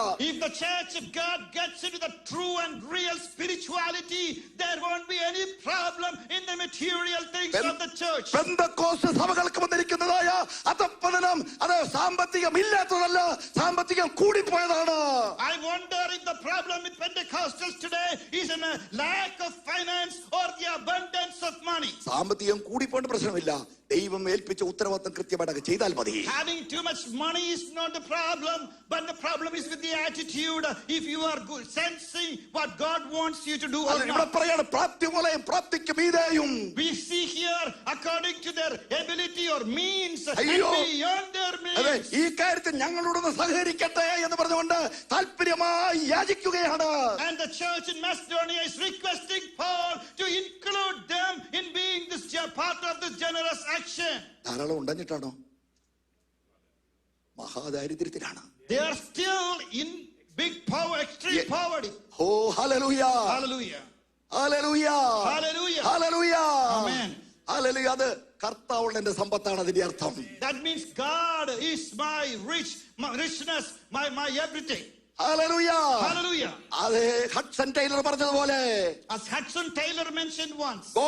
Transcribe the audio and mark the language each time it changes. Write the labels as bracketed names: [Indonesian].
[English] If the church of God gets into the true and real spirituality, there won't be any problem in the material things of the church. [Malayalam] Pentecost സഭകൾക്ക് വന്നിരിക്കുന്നതായ അധപ്പതനം അത് സാമ്പത്തികം ഇല്ലാത്തതല്ല, സാമ്പത്തികം കൂടിപ്പോയതാണ്. [English] I wonder if the problem with Pentecostals today is in a lack of finance or the abundance of money. [Malayalam] സാമ്പത്തികം കൂടിപ്പോണ്ട പ്രശ്നമില്ല, ദൈവം ഏൽപ്പിച്ച ഉത്തരവാദിത്തം കൃത്യമായിട്ട് ചെയ്താൽ മതി. [English] Having too much money is not the problem, but the problem is with the attitude. If you are good, sensing what God wants you to do or [Malayalam] ഇവിടെ [English] not. [Malayalam] പറയാണ് പ്രാപ്തി പോലെയും പ്രാപ്തിക്ക് മീതെയും. [English] We see here according to their ability or means and [Malayalam] അയ്യോ. [English] beyond their [Malayalam] അതെ, [English] means. [Malayalam] ഈ കാര്യത്തിൽ ഞങ്ങളോടൊന്ന് സഹകരിക്കട്ടെ എന്ന് പറഞ്ഞുകൊണ്ട് താല്പര്യമായി യാചിക്കുകയാണ്. [English] And the church in Macedonia is requesting Paul to include them in being this part of this generous action. [Malayalam] ധാരാളം ഉണ്ടഞ്ഞിട്ടാണോ? മഹാദാരിദ്ര്യത്തിലാണ്. [English] They are still in big power, extreme poverty. [Malayalam] Oh hallelujah, [English] Hallelujah. [Malayalam] Hallelujah, [English] Hallelujah. [Malayalam] Hallelujah, [English] Amen. [Malayalam] Hallelujah. അത് കർത്താവുള്ള എന്റെ സമ്പത്താണ് അതിന്റെ അർത്ഥം. [English] That means God is my richness, my everything. [Malayalam] Hallelujah, [English] Hallelujah. [Malayalam] അതെ, Hudson Taylor പറഞ്ഞതുപോലെ, [English] As Hudson Taylor mentioned once,